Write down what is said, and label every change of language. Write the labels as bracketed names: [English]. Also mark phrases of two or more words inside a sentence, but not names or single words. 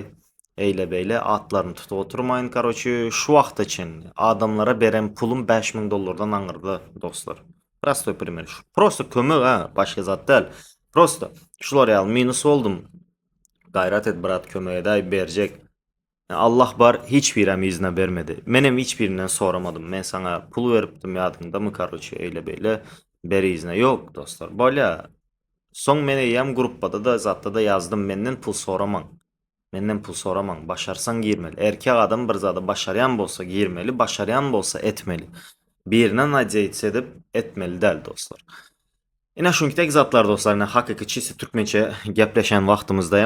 [Turkmen] Eýle beýle atlaryny tutup oturmaýyn karoçy şu wagt için adamlara berem pulum 5000 dollardan aňyrdy dostlar. [Russian] Простой пример [Turkmen] şu. Prosto kömek ha, başga zat däl. Prosto şular ýaly minus boldum. Gayrat et brat kömeğe de berjek. Allah bar hiçbirem izne vermedi. Menem hiçbirinden soramadım. Men sana pul veripdim yadında mı karoçy eyle beyle beri izne. Yok dostlar. Bolýa. Soň mene ýam gruppada da zatda da yazdım menden pul soramaň. Menden pul soramaň. Başarsan girmeli. Erkek adam bir zada başaryan bolsa girmeli, başaryan bolsa etmeli. Birine nadja edip etmeli däl dostlar. Ina şunkidek zatlar dostlar, ina hakyky çysti türkmençe gepleşen wagtymyzdaýam.